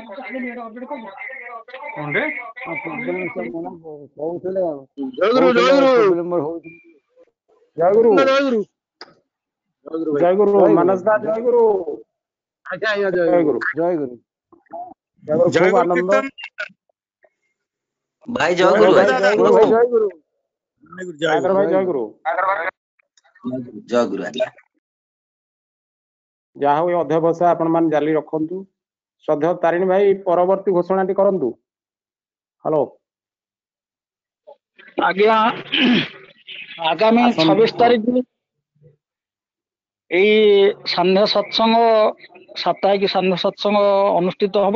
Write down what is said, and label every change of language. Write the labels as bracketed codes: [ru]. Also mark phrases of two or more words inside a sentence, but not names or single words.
[hi] जय गुरु जय गुरु मनस दा जय गुरु जय गुरु जय गुरु खूब आनंद भाई जय गुरु जय गुरु जय गुरु जय भाई जय गुरु जय गुरु आज्ञा [or] ଯାହା ହଉ ଅଧ୍ୟବସାୟ ଆପଣ ମାନେ ଜାରି ରଖନ୍ତୁ। ଶ୍ରଦ୍ଧେୟ ତାରିଣୀ ଭାଇ ପରବର୍ତ୍ତୀ ଘୋଷଣାଟି କରନ୍ତୁ। ହ୍ୟାଲୋ ଆଜ୍ଞା, ଆଗାମୀ 26 ତାରିଖ ଏଇ ସାନ୍ଧ୍ୟ ସତ୍ସଙ୍ଗ ସାପ୍ତାହିକ ସାନ୍ଧ୍ୟ ସତ୍ସଙ୍ଗ ଅନୁଷ୍ଠିତ ହବ।